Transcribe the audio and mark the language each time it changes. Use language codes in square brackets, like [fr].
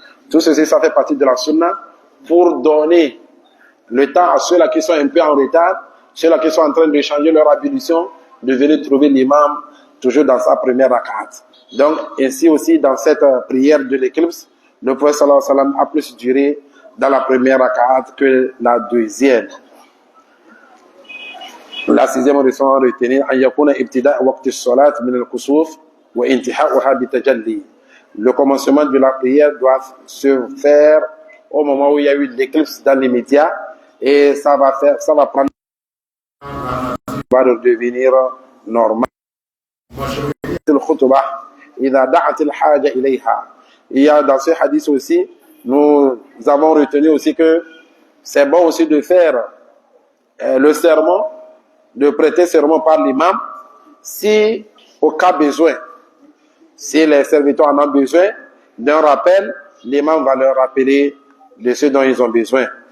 [fr] Tout ceci, ça fait partie de la sunna pour donner le temps à ceux-là qui sont un peu en retard, ceux-là qui sont en train de changer leur ablution, de venir trouver l'imam toujours dans sa première rakat. Donc, ainsi aussi, dans cette prière de l'éclipse, le prophète sallallahu alayhi wa sallam a plus duré dans la première rakat que la deuxième. La sixième leçon à retenir, [ar] أن يكون ابتداء وقت الصلاة من الكسوف وانتهاؤها بتجلي. [fr] Le commencement de la prière doit se faire au moment où il y a eu l'éclipse dans l'immédiat et ça va prendre, va devenir normal. [ar] الخطبة إذا دعت الحاجة إليها. [fr] Il y a dans ce hadith aussi, nous avons retenu aussi que c'est bon aussi de faire le sermon, de prêter serment par l'imam, si au cas besoin, si les serviteurs en ont besoin d'un rappel, l'imam va leur rappeler de ce dont ils ont besoin.